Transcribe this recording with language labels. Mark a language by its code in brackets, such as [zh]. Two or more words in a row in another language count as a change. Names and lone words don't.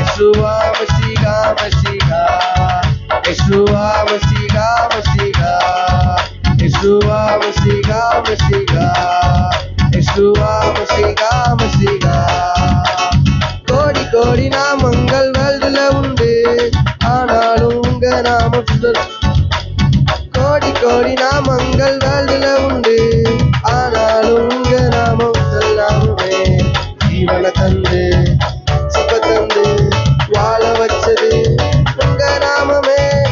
[he] ישוע משיח משיח, ישוע משיח משיח, ישוע משיח משיח, ישוע משיח משיח. [ta] கோடி கோடி நாமங்கள் வேர்ல்டுல உண்டு, ஆனாலும் உங்க நாமம் கோடி கோடி நாமங்கள் வேர்ல்டுல உண்டு, ஆனாலும் உங்க நாமம் நாமமே. ஜீவனை தந்து சுக தந்து வாழ வச்சது உங்க நாமமே.